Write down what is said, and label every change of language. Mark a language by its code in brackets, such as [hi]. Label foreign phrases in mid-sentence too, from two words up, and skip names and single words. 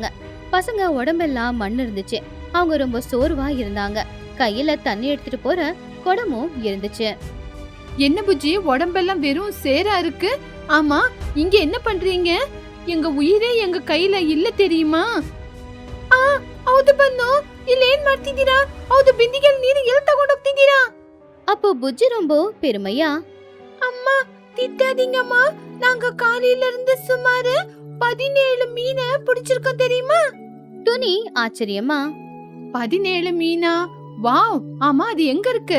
[ta] பசங்க உடம்பெல்லாம் மண் இருந்துச்சு. அவங்க ரொம்ப சோர்வா இருந்தாங்க. கையில தண்ணி எடுத்துட்டு போற குடமும் இருந்துச்சு. என்ன புஜ்ஜி, உடம்பெல்லாம் வெறும் சேரா இருக்கு. ஆமா, இங்க என்ன பண்றீங்க? எங்க உயிரே எங்க கையில இல்ல தெரியுமா? [kn] ಹೌದು ಬನ್ನು, ಇಲ್ಲಿ ಏನ್ ಮಾಡ್ತಿದ್ದೀರಾ? ಹೌದು, ಬಿಂದಿಗೆಯಲ್ಲಿ ನೀರು ಎಲ್ಲಿ ತಗೊಂಡು ಹೋಗ್ತಿದ್ದೀರಾ? [ta] அப்போ புஜ்ஜி ரொம்ப பெருமையா, அம்மா திட்டாதீங்கம்மா, நாங்க காலையில இருந்து சுமார் 17 மீனை பிடிச்சிருக்கோம் தெரியுமா? துணி ஆச்சரியமா, 17 மீனா? வாவ், ஆமா, அது எங்க இருக்கு?